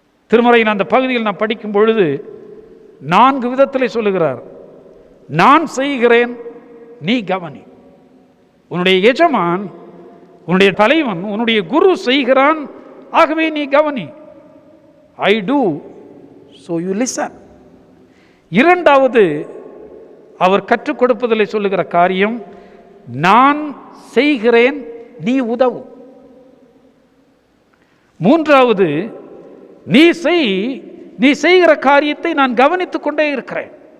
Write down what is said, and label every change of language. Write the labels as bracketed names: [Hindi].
[Tamil] திருமறையின் அந்த பகுதியில் நான் படிக்கும் பொழுது 4 விதத்தில் சொல்லுகிறார். நான் செய்கிறேன், நீ கவனி. உன்னுடைய எஜமான், உன்னுடைய தலைவன், உன்னுடைய குரு செய்கிறான், ஆகவே நீ கவனி. [English] I do, so you listen. [Tamil] இரண்டாவது, அவர் கற்றுக் கொடுப்பதில் சொல்லுகிற காரியம், நான் செய்கிறேன், நீ உதவு. மூன்றாவது, நீ செய்கிற காரியத்தை நான் கவனித்துக் கொண்டே இருக்கிறேன்.